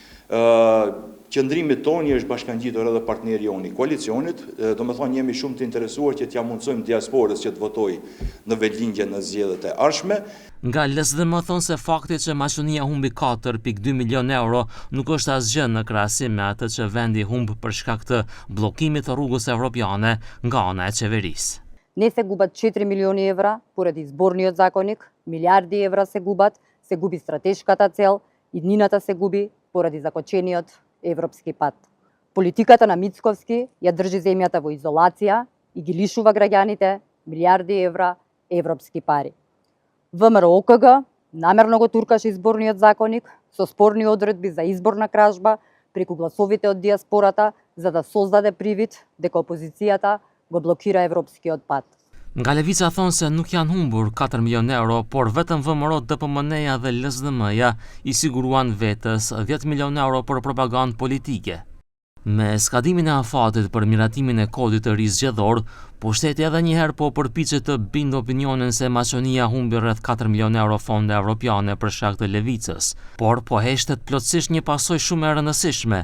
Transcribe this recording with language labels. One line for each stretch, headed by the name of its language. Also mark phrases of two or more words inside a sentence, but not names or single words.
Albanian: Qëndrimi tonë është bashkangjitur edhe partneri jonë i koalicionit, do me thonë jemi shumë të interesuar që t'ja mundsojmë diasporës që të votojë në vendlindje në zgjedhjet e ardhshme. Nga LSDM thonë se fakti që Maqedonia humbi 4.2 milion euro nuk është asgjë në krahasim me atë që vendi humb për shkak të bllokimit të rrugës evropiane nga ana e qeverisë.
Macedonian: Не се губат 4 милиони евра поради изборниот законник, милиарди евра се губи стратешката цел, иднината се губи поради закочениот европски пат. Политиката на Мицковски ја држи земјата во изолација и ги лишува граѓаните милиарди евра европски пари. ВМРО-ОКГ намерно го туркаше изборниот законник со спорни одредби за изборна кражба преку гласовите од диаспората за да создаде привид дека опозицијата го блокира европскиот пат.
Albanian: Nga Levica thonë se nuk janë humbur 4 milion euro, por vetëm VMRO-DPMNE-ja dhe LSDM-ja i siguruan vetës 10 milion euro për propagandë politike. Me skadimin e afatit për miratimin e kodit të ri zgjedhor, pushteti edhe njëherë po përpiqet të bindë opinionin se Maqedonia humbi rreth 4 milion euro fonde evropiane për shkak të Levicës, por po heshtet plotësisht një pasojë shumë e rëndësishme.